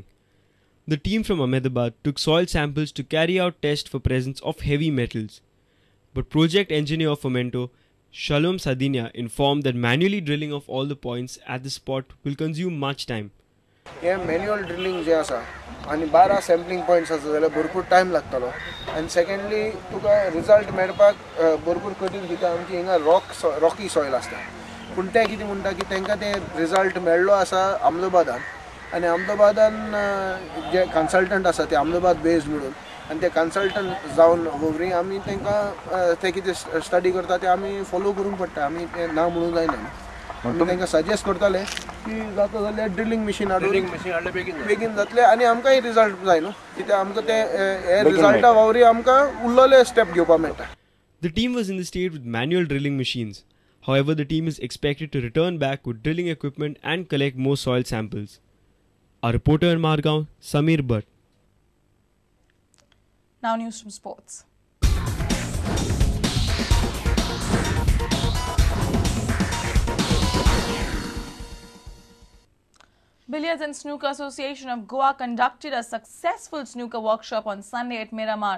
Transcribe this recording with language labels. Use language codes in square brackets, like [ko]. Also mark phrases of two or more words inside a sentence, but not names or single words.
[en] The team from Ahmedabad took soil samples to carry out tests for presence of heavy metals. But project engineer of Fomento, Shalom Sadinia, informed that manually drilling of all the points at the spot will consume much time. Manual drilling [kok] जे आसा आणि 12 [en] sampling points [kok] आसा जाल्यार भरपूर time लागतलो. [en] And secondly, [kok] तुका result मेळपाक भरपूर कठीण कित्याक आमची हिंगा [en] rocky soil [kok] आसता. पूण ते कितें म्हणटा की तांकां ते result मेळ्ळो आसा अहमदाबादान आणि अहमदाबादान जे consultant आसा ते अहमदाबाद based म्हणून आणि ते consultant जावन वगरी आमी तांकां ते कितें study करता ते आमी follow करूंक पडटा. आमी ते ना म्हणूंक जायना. आमी तांकां सजेस्ट करताले की जाता जाल्यार [en] drilling machine [kok] हाडले बेगीन जातले आनी आमकांय रिजल्ट जाय न्हू कित्याक आमकां ते हे रिजल्टा वावरी आमकां उरलेले स्टेप घेवपाक मेळटा. [en] The team was in the state with manual drilling machines. However, the team is expected to return back with drilling equipment and collect more soil samples. Our reporter in Margaon, Samir Bhatt. Now news from sports. Billiards and Snooker Association of Goa conducted a successful snooker workshop on Sunday at Miramar.